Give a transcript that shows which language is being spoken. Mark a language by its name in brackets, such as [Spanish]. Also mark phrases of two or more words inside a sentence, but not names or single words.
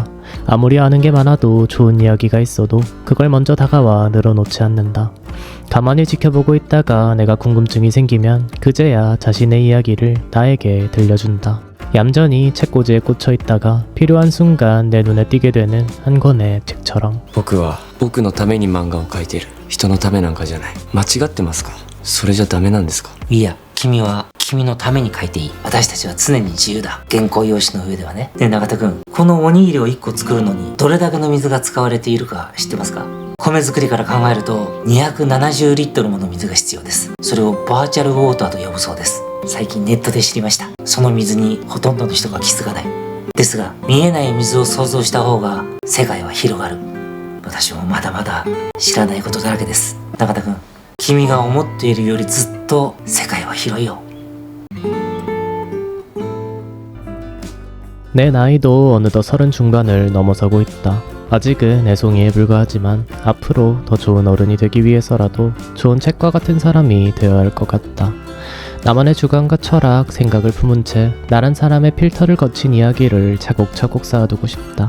[Korean] 아무리 아는 게 많아도 좋은 이야기가 있어도 그걸 먼저 다가와 늘어놓지 않는다. 가만히 지켜보고 있다가 내가 궁금증이 생기면 그제야 자신의 이야기를 나에게 들려준다. 얌전히 책꽂이에 꽂혀 있다가 필요한 순간 내 눈에 띄게 되는 한 권의 책처럼. [Japanese] 僕は僕のために漫画を描いている。人のためなんかじゃない。間違ってますか？それじゃダメなんですか？いや、君は君のために書いていい。私たちは常に自由だ。原稿用紙の上ではね。ねえ永田君、このおにぎりを1個作るのにどれだけの水が使われているか知ってますか？米作りから考えると270リットルもの水が必要です。それをバーチャルウォーターと呼ぶそうです。最近ネットで知りました。その水にほとんどの人が気づかない。ですが、見えない水を想像した方が世界は広がる。私もまだまだ知らないことだらけです。永田君、君が思っているよりずっと世界は広いよ。 [Korean] 내 나이도 어느덧 30 중반을 넘어서고 있다. 아직은 애송이에 불과하지만 앞으로 더 좋은 어른이 되기 위해서라도 좋은 책과 같은 사람이 되어야 할 것 같다. 나만의 주관과 철학, 생각을 품은 채 나란 사람의 필터를 거친 이야기를 차곡차곡 쌓아두고 싶다.